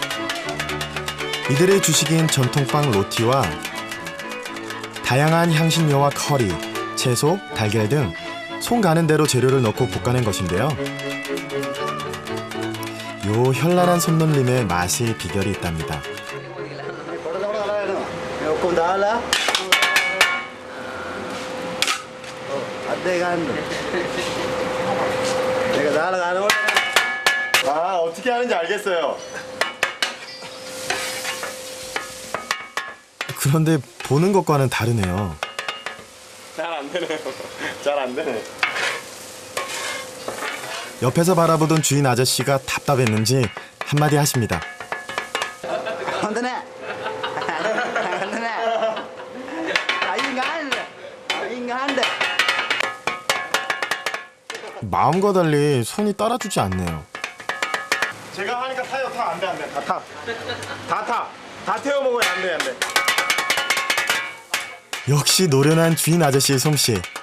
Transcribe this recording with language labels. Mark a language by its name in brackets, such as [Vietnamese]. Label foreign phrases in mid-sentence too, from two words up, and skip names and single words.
[Korean] 이들의 주식인 전통빵 로티와 다양한 향신료와 커리, 채소, 달걀 등 손 가는 대로 재료를 넣고 볶아낸 것인데요. 요 현란한 손놀림에 맛의 비결이 있답니다. [Sinhala] ඔක්කොම දාලා අද්දේ ගන්න. මේක දාලා ගන්නකොට [Korean] 아, 어떻게 하는지 알겠어요. 그런데 보는 것과는 다르네요. 잘 안 되네요. 잘 안 되네. 옆에서 바라보던 주인 아저씨가 답답했는지 한마디 하십니다. [Sinhala] හොඳ නෑ. හොඳ නෑ. අයින් ගන්න. අයින් ගන්න. [Korean] 마음과 달리 손이 따라주지 않네요. 제가 하니까 타요. 타. 안 돼, 안 돼. 다 타. 다 타. 다 태워 먹어야 안 돼, 안 돼. 역시 노련한 주인 아저씨의 솜씨.